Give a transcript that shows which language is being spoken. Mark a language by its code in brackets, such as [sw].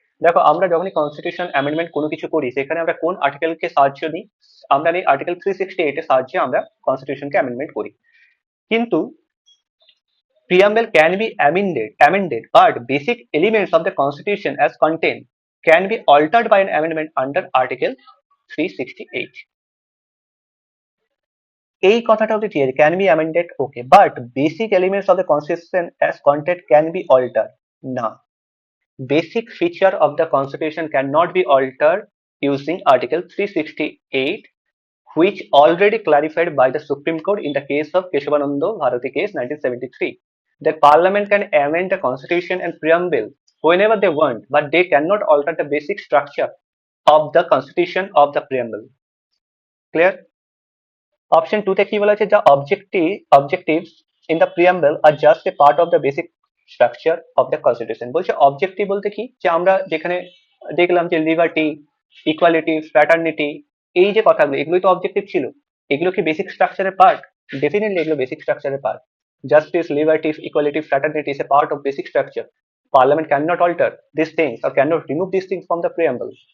[bn] দেখো আমরা যখনই কনস্টিটিউশন অ্যামেন্ডমেন্ট কোনো কিছু করি, সেখানে আমরা কোন আর্টিকেলকে সাহায্য নিই? আমরা এই আর্টিকেল 368 এর সাহায্যে আমরা কনস্টিটিউশনকে অ্যামেন্ডমেন্ট করি। [en] কিন্তু preamble can be amended but basic elements of the constitution as contained can be altered by an amendment under article 368। [bn] এই কথাটাও তো ঠিক আছে, [en] Can be amended, okay, but basic elements of the constitution as content can be alter, না। Basic feature of the constitution can not be alter using article 368, which already clarified by the Supreme Court in the case of Keshavananda Bharati case 1973, that Parliament can amend the constitution and preamble whenever they want, but they cannot alter the basic structure of the constitution of the preamble। Clear? Option 2 [bn] তে কি বলা আছে, [en] the objectives in the preamble are just a part of the basic structure of the constitution। [bn] বলছে objective বলতে কি, যে আমরা যেখানে দেখলাম যে লিবার্টি, ইকুয়ালিটি, ফ্র্যাটার্নিটি, এই যে কথাগুলো, এগুলোই তো অবজেক্টিভ ছিল। এগুলো কি বেসিক স্ট্রাকচারের পার্ট? ডেফিনেটলি এগুলো বেসিক স্ট্রাকচারের part. [en] Justice, liberty, equality, fraternity is a part of basic structure. Parliament cannot alter these things or cannot remove these things from the preamble.